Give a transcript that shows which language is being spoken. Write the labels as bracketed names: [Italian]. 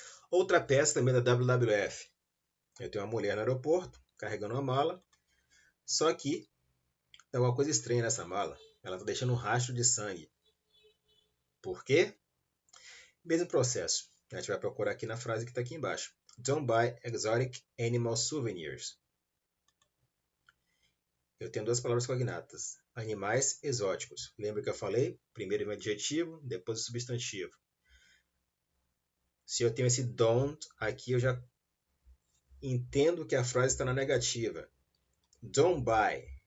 [Portuguese] Outra peça também da WWF. Eu tenho uma mulher no aeroporto, carregando uma mala, só que tem alguma coisa estranha nessa mala. Ela está deixando um rastro de sangue. Por quê? Mesmo processo. A gente vai procurar aqui na frase que está aqui embaixo. [English] Don't buy exotic animal souvenirs. [Portuguese] Eu tenho duas palavras cognatas. Animais exóticos. Lembra que eu falei? Primeiro o adjetivo, depois o substantivo. Se eu tenho esse don't aqui, eu já entendo que a frase está na negativa. [English] Don't buy.